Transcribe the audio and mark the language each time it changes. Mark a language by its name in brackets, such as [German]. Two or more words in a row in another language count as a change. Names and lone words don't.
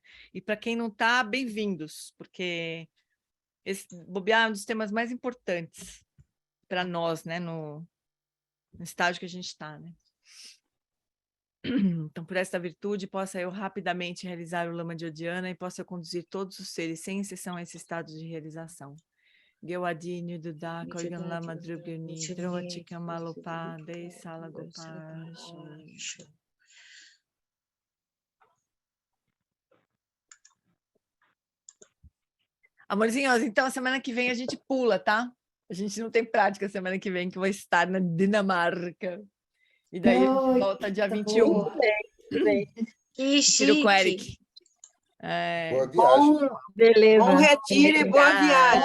[Portuguese] E para quem não está, bem-vindos, porque esse bobear é um dos temas mais importantes para nós, né? No estágio que a gente está, né? Então, por esta virtude, possa eu rapidamente realizar o Lama Jyodiana e possa eu conduzir todos os seres, sem exceção, a esse estado de realização. Gewadi Duda Kolgan Lama Drugni Drovatika Malopa Dei Sala Gopal. Amorzinhos, então a semana que vem a gente pula, tá? A gente não tem prática semana que vem, que eu vou estar na Dinamarca. E daí a gente volta dia 21. Que chique. Com o Eric. Boa viagem. Beleza. Bom retiro e boa viagem.